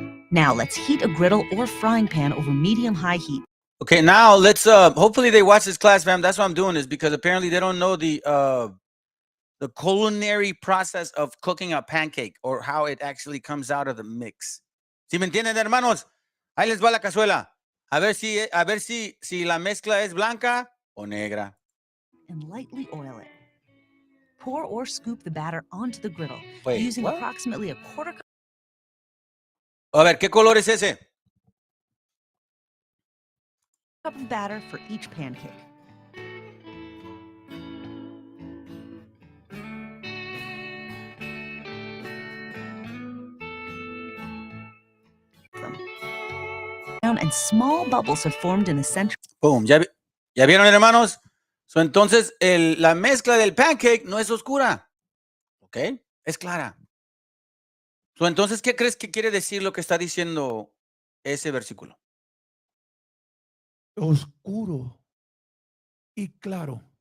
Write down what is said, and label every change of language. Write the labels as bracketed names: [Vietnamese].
[English] Now let's heat a griddle or frying pan over medium-high heat. Okay, now let's hopefully they watch this class, fam. That's what I'm doing, is because apparently they don't know the culinary process of cooking a pancake or how it actually comes out of the mix. [Spanish] ¿Sí me entienden, hermanos? Ahí les va la cazuela. A ver si la mezcla es blanca o negra. [English] And lightly oil it. Pour or scoop the batter onto the griddle Wait, using what? approximately a quarter [Spanish] A ver, ¿qué color es ese? [English] cup of batter for each pancake. And small bubbles have formed in the center. [Spanish] Boom. ¿Ya vieron, hermanos? So, entonces, la mezcla del pancake no es oscura. ¿Ok? Es clara. So, entonces, ¿qué crees que quiere decir lo que está diciendo ese versículo? Oscuro y claro.